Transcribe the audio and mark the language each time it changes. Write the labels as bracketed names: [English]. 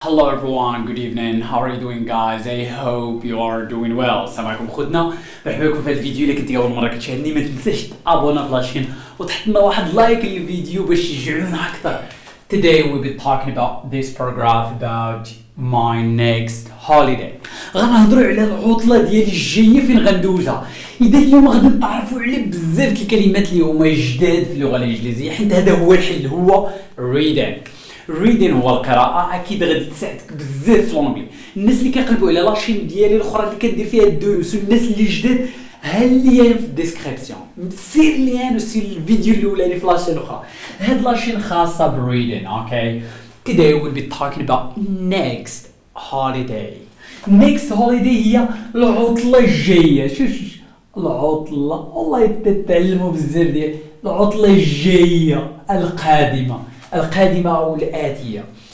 [English] Hello everyone, good evening. How are you doing guys? I hope you are doing well. [Arabic] السلام عليكم خوتنا، مرحبا بكم في هذا الفيديو. اللي كنتي اول مره كتشاهدني ما تنساش تابونا في لاشين وتحط لنا واحد لايك للفيديو باش تشجعونا اكثر. [English] Today we'll be talking about this paragraph about my next holiday. [Arabic] غنهضروا على العطله ديالي الجايه فين غندوزها. اذا اليوم غادي نتعرفوا على بزاف د الكلمات اللي هما جداد في اللغه الانجليزيه، حيت هذا هو الحل، هو reading. reading هو القراءة. أكيد غادي تساعدك بزاف في لونجلي. الناس اللي كيقلبوا على لاشين ديالي الأخرى اللي كندير فيها الدروس والناس اللي جداد، ها اللين في الديسكريبسيون، سير اللين وسير الفيديو الأولاني في لاشين أخرى. هاد لاشين خاصة بالريدين. أوكي. [English] Today we'll be talking about next holiday. next holiday [Arabic] هي العطلة الجاية. شوف العطلة، والله تتعلموا بزاف ديال العطلة الجاية القادمة أو الآتية.